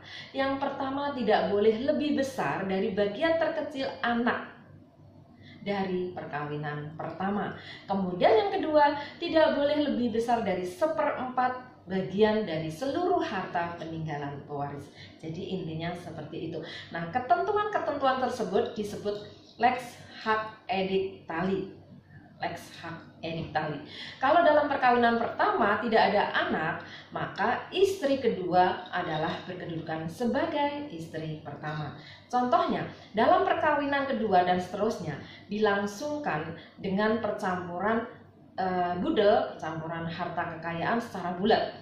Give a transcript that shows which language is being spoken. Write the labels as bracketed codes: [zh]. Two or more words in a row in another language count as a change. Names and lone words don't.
[id] Yang pertama, tidak boleh lebih besar dari bagian terkecil anak dari perkawinan pertama. Kemudian yang kedua, tidak boleh lebih besar dari 1/4 bagian dari seluruh harta peninggalan pewaris. Jadi intinya seperti itu. Nah, ketentuan-ketentuan tersebut disebut [la] lex hac edictali. Lex hac edictali. [id] Kalau dalam perkawinan pertama tidak ada anak, maka istri kedua adalah berkedudukan sebagai istri pertama. Contohnya, dalam perkawinan kedua dan seterusnya dilangsungkan dengan percampuran budel, percampuran harta kekayaan secara bulat.